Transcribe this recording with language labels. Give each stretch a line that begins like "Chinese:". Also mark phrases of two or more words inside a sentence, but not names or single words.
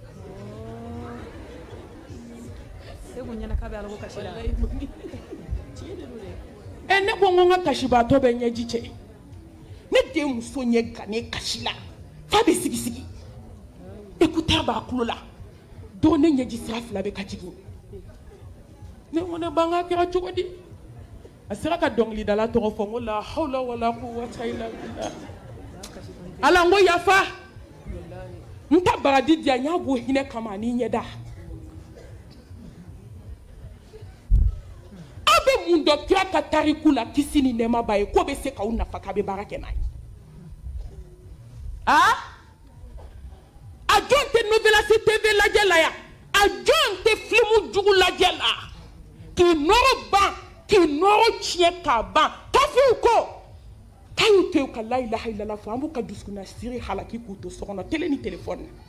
Bambara: ne ko n ka kasibaatɔ bɛ ɲɛji cɛ ne den muso ɲɛ gannen kasi la f'a bɛ sigi écouteur b'a tulo la don ne ɲɛji sira fila bɛ ka jigin ne ko ne ba n ka kɛra cogo di a sera ka dɔnkilidala tɔgɔ fɔ n ko
Arabic: لا حول ولا قوة إلا بالله
Bambara: ala n ko yafa n ta baraji diya n y'a bɔ hinɛ kama ani ɲɛda aw bɛ mun dɔn kira ka tariku la kisi ni nɛɛma b'a ye k'o bɛ se k'aw nafa k'a bɛ baara kɛ n'a ye a jɔn tɛ Novelas TV lajɛ la yan a jɔn tɛ filimu jugu lajɛ la k'i nɔrɔ ban k'i nɔrɔ tiɲɛ k'a ban kafiw ko k'a y'u to yen ka
Arabic: لا إله إلا الله
Bambara: fɔ an b'u ka dusukuna siri halaki k'u to so kɔnɔ télé ni téléphone